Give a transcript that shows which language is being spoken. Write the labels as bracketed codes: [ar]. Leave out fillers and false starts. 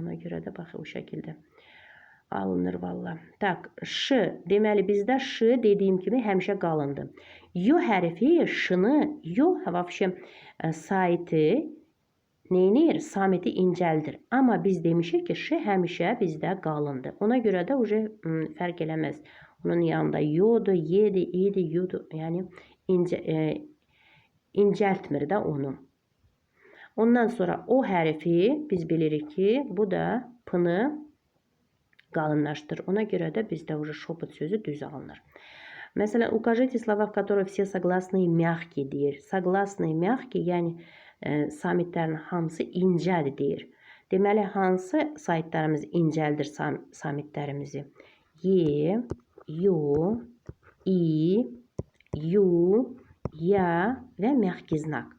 [az] Ona görə də baxı o şəkildə alınır valla. Tak, Ş. Deməli bizdə Ş dediyim kimi həmişə qalındır. Yo hərfi Ş-nı, yo vəbşə saiti neyinir? Samiti incəldir. Amma biz demişik ki, Ş həmişə bizdə qalındır. Ona görə də fərq eləməz. Onun yanında yodur, yedi, idi, yudu. Yəni incəltmir də onu. Ondan sonra o hərfi biz bilirik ki, bu da P-nı qalınlaşdır. Ona görə də bizdə şopot sözü düz alınır. Məsələn, [ru] укажите слова, в которых все согласные мягкие [az] deyir. [ru] Согласные mягкие, [az] yəni samitlərin hamısı incədir deyir. Deməli, hansı saytlarımız incəldir samitlərimizi? Y, Yo, I, Yu, Ya və məhki znak.